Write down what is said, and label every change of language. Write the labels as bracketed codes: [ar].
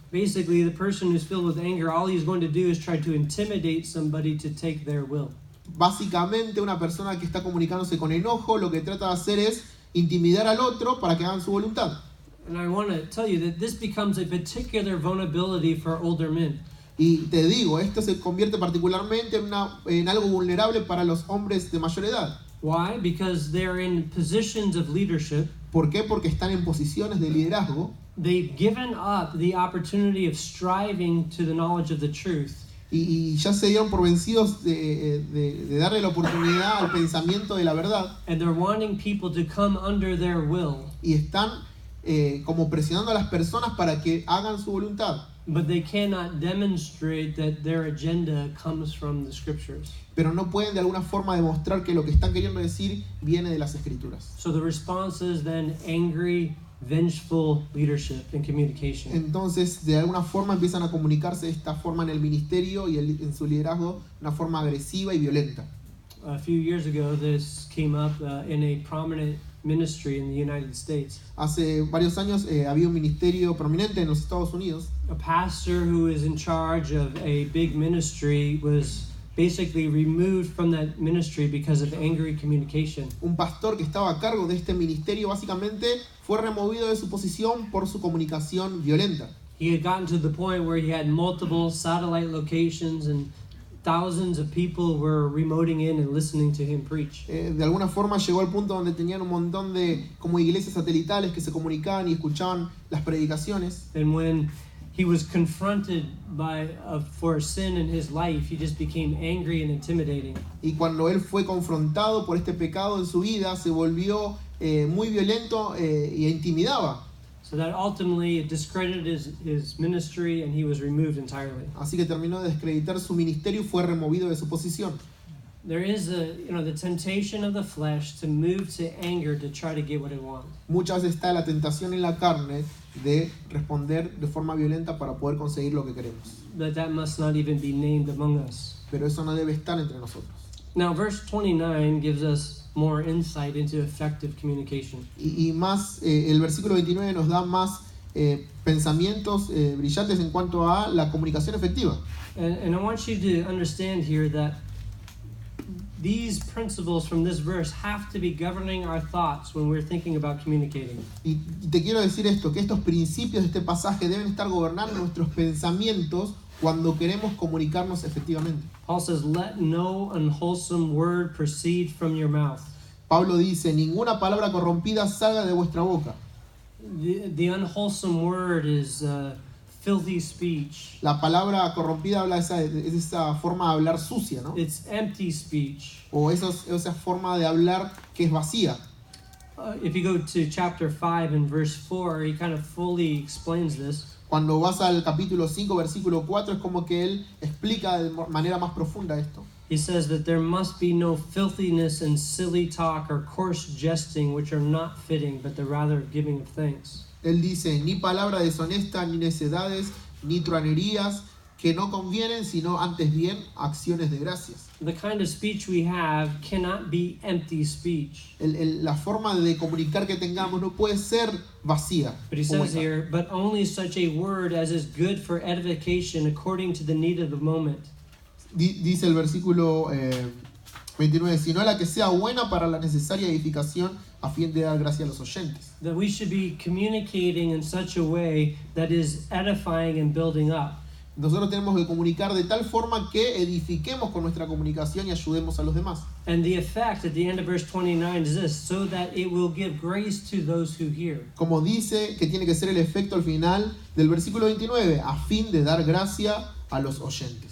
[en] Basically, the person who's filled with anger, all he's going to do is try to intimidate somebody to take their will. [es] Básicamente, una persona que está comunicándose con enojo lo que trata de hacer es intimidar al otro para que hagan su voluntad. [en] And I want to tell you that this becomes a particular vulnerability for older men. [es] Y te digo, esto se convierte particularmente en algo vulnerable para los hombres de mayor edad. [en] Why? Because they're in positions of leadership. [es] ¿Por qué? Porque están en posiciones de liderazgo [en] They've given up the opportunity of striving to the knowledge of the truth. [es] y ya se dieron por vencidos de darle la oportunidad al pensamiento de la verdad [en] And they're wanting people to come under their will. [es] y están como presionando a las personas para que hagan su voluntad. [en] But they cannot demonstrate that their agenda comes from the scriptures. [es] Pero no pueden de alguna forma demostrar que lo que están queriendo decir viene de las escrituras. [en] So the response is then angry, vengeful leadership and communication. [es] Entonces, de alguna forma empiezan a comunicarse de esta forma en el ministerio y en su liderazgo, de una forma agresiva y violenta. [en] A few years ago, this came up in a prominent ministry in the United States. [es] Hace varios años había un ministerio prominente en los Estados Unidos. [en] A pastor who is in charge of a big ministry was basically removed from that ministry because of angry communication. [es] Un pastor que estaba a cargo de este ministerio básicamente fue removido de su posición por su comunicación violenta. [en] He had gotten to the point where he had multiple satellite locations and thousands of people were remoting in and listening to him preach. [es] De alguna forma llegó al punto donde tenían un montón de como iglesias satelitales que se comunicaban y escuchaban las predicaciones. [en] And when he was confronted for sin in his life, he just became angry and intimidating. [es] Y cuando él fue confrontado por este pecado en su vida, se volvió muy violento e intimidaba. [en] So that ultimately it discredited his ministry and he was removed entirely. [es] Así que terminó de descreditar su ministerio y fue removido de su posición. [en] there is the temptation of the flesh to move to anger to try to get what it wants. [es] Muchas veces está la tentación en la carne de responder de forma violenta para poder conseguir lo que queremos. [en] But that must not even be named among us. [es] Pero eso no debe estar entre nosotros. [en] Now, verse 29 gives us more insight into effective communication. [es] Y más, el versículo 29 nos da más pensamientos brillantes en cuanto a la comunicación efectiva. [en] And I want you to understand here that these principles from this verse have to be governing our thoughts when we're thinking about communicating. [es] Y te quiero decir esto, que estos principios de este pasaje deben estar gobernando nuestros pensamientos cuando queremos comunicarnos efectivamente. [en] Paul says, "Let no unwholesome word proceed from your mouth." [es] Pablo dice, ninguna palabra corrompida salga de vuestra boca. [en] The unwholesome word is filthy speech. [es] La palabra corrompida habla de esa forma de hablar sucia, ¿no? [en] It's empty speech. [es] O esa forma de hablar que es vacía. [en] If you go to chapter 5 and verse 4, he kind of fully explains this. [es] Cuando vas al capítulo 5, versículo 4, es como que él explica de manera más profunda esto. [en] He says that there must be no filthiness and silly talk or coarse jesting, which are not fitting, but the rather giving of thanks. [es] Él dice, ni palabra deshonesta, ni necedades, ni truanerías, que no convienen, sino antes bien acciones de gracias. [en] The kind of speech we have cannot be empty speech. [es] La forma de comunicar que tengamos no puede ser vacía. [en] But he says here, but only such a word as is good for edification according to the need of the moment. [es] Dice el versículo 29, sino la que sea buena para la necesaria edificación a fin de dar gracia a los oyentes. [en] That we should be communicating in such a way that is edifying and building up. [es] Nosotros tenemos que comunicar de tal forma que edifiquemos con nuestra comunicación y ayudemos a los demás. [en] And the effect at the end of verse 29 is this, so that it will give grace to those who hear. [es] Como dice que tiene que ser el efecto al final del versículo 29, a fin de dar gracia a los oyentes.